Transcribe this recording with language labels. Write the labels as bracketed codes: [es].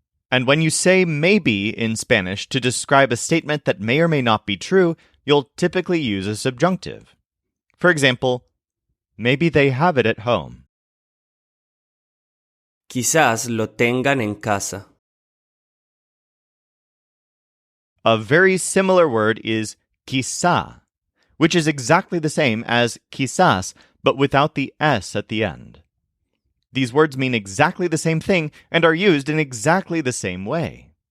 [en] And when you say maybe in Spanish to describe a statement that may or may not be true, you'll typically use a subjunctive. For example, maybe they have it at home. [es] Quizás lo tengan en casa. [en] A very similar word is quizá, which is exactly the same as quizás, but without the S at the end. These words mean exactly the same thing and are used in exactly the same way.